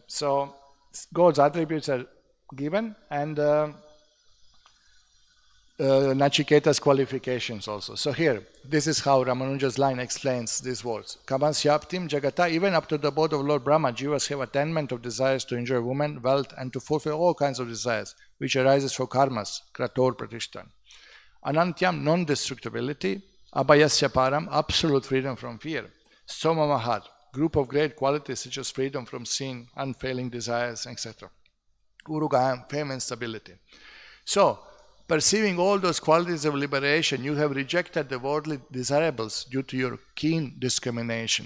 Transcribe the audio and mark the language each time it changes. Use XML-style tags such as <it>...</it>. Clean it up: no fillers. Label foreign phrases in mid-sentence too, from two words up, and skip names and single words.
<en>So God's attributes are given, and Nachiketa's qualifications also. So here, this is how Ramanuja's line explains these words.</en> <sa>कामस्याप्तिं जगतः,</sa> <en>even up to the abode of Lord Brahma, jivas have attainment of desires to enjoy women, wealth, and to fulfill all kinds of desires, which arises from karmas,</en> <sa>क्रतोः प्रतिष्ठां.</sa> <en>Anantyam, non-destructibility.</en> <sa>अभयस्य पारं,</sa> <en>absolute freedom from fear.</en> <sa>सोम महत्,</sa> <en>group of great qualities such as freedom from sin, unfailing desires, etc. Urugayam, fame and stability. So, perceiving all those qualities of liberation, you have rejected the worldly desirables due to your keen discrimination.</en>